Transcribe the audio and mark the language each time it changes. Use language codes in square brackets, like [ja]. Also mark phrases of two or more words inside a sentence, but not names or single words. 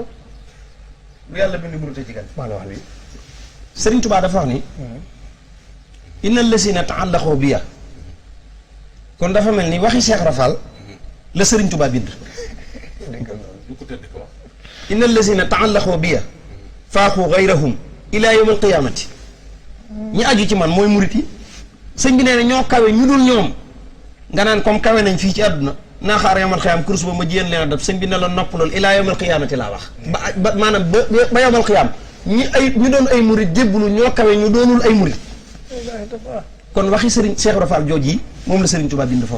[wo] lu yàlla bind murute ci gan maa la wax lii Sëriñ Tuubaa dafa wax ni [ar] إن الذين تعلقوا به [wo] kon dafa mel ni waxi Cheikh Rafal la Sëriñ Tuubaa bind [ar] إن الذين تعلقوا به فاقوا غيرهم إلى يوم القيامة [wo] ñi aju ci man mooy murit yi sëñ bi nee na ñoo kawe ñu dul ñoom nga naan comme kawe nañ fii ci àdduna naa xaar [ar] يوم القيامة [wo] kurus ba ma jiyeen leen a dab sëñ bi ne la nopp loolu [ar] إلى يوم القيامة [wo] laa wax ba maanaam ba [ar] يوم القيامة [wo] ñu doon ay murit jébbulu ñoo kawe ñu doonul ay murit kon waxi Sëriñ Cheikh Ibra Fall jooj yi moom la Sëriñ Tuubaa bind foofu.